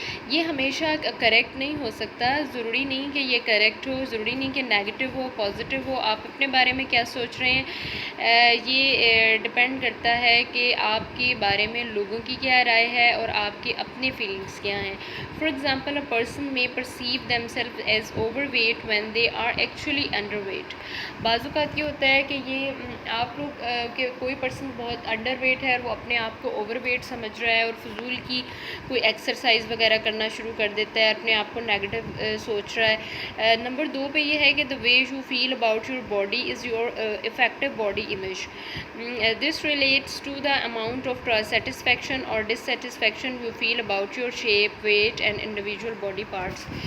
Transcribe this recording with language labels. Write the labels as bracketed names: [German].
[Urdu] یہ ہمیشہ کریکٹ نہیں ہو سکتا. ضروری نہیں کہ یہ کریکٹ ہو, ضروری نہیں کہ نیگیٹو ہو, پازیٹیو ہو. آپ اپنے بارے میں کیا سوچ رہے ہیں یہ ڈپینڈ کرتا ہے کہ آپ کے بارے میں لوگوں کی کیا رائے ہے اور آپ کے اپنے فیلنگس کیا ہیں. [English] For example, a person may perceive themselves as overweight when they are actually underweight. [Urdu] بعض اوقات یہ ہوتا ہے کہ یہ آپ لوگ کہ کوئی پرسن بہت انڈر ویٹ ہے اور وہ اپنے آپ کو اوور ویٹ سمجھ رہا ہے اور فضول کی کوئی ایکسرسائز وغیرہ کرنا شروع کر دیتا ہے, اپنے آپ کو نیگیٹو سوچ رہا ہے. نمبر 2 پہ یہ ہے کہ [English] the way you feel about your body is your effective body image. This relates to the amount of satisfaction or dissatisfaction you feel about your shape, weight and individual body parts.